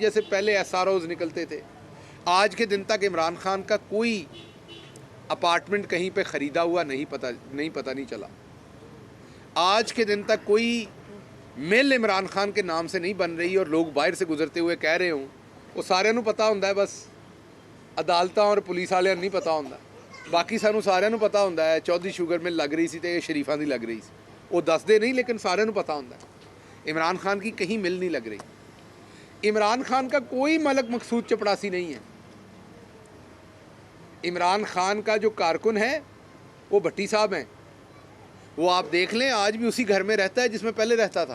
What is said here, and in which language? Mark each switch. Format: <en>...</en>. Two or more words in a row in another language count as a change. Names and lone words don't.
<ur>جیسے پہلے SROs نکلتے تھے، آج کے دن تک عمران خان کا کوئی اپارٹمنٹ کہیں پہ خریدا ہوا نہیں پتا چلا. آج کے دن تک کوئی مل عمران خان کے نام سے نہیں بن رہی اور لوگ باہر سے گزرتے ہوئے کہہ رہے ہوں,</ur> <pa>وہ سارے نوں پتا ہندا ہے، بس عدالتاں اور پولیس والیاں نہیں پتا ہندا. باقی سانوں ساریاں نوں پتا ہندا ہے چودھری شوگر مل لگ رہی سی تو شریفاں دی لگ رہی سی، وہ دسدے نہیں، لیکن ساریاں نوں پتا ہندا ہے.</pa> <ur>عمران خان کی کہیں مل نہیں لگ رہی۔ عمران خان کا کوئی ملک مقصود چپڑاسی نہیں ہے. عمران خان کا جو کارکن ہے وہ بھٹی صاحب ہیں، وہ آپ دیکھ لیں آج بھی اسی گھر میں رہتا ہے جسمیں پہلے رہتا تھا.</ur>